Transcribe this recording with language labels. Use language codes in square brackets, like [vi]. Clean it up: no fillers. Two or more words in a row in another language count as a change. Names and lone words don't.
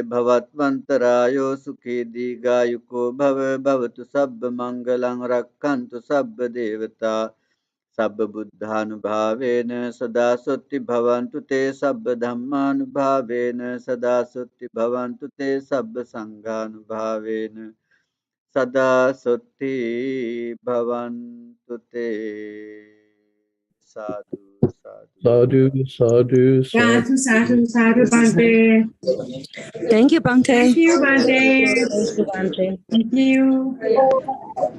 [pi] Bhavatvantarayo Sukhi Digayuko Bhavatu Sabba Mangalang Rakkantu Sabba Devata Sabba Buddhanubhavena Sada Sutti Bhavantu Te Sabba Dhammanubhavena Sada Sutti Bhavantu Te Sabba Sanghanubhavena Sada Sutti Bhavantu Te. Sadhu, sadhu. Sadhu, sadhu, Sadhu, sadhu, Bante. [en] Thank you, Bante. Thank you, Bante. Thank you, Bante. Thank you.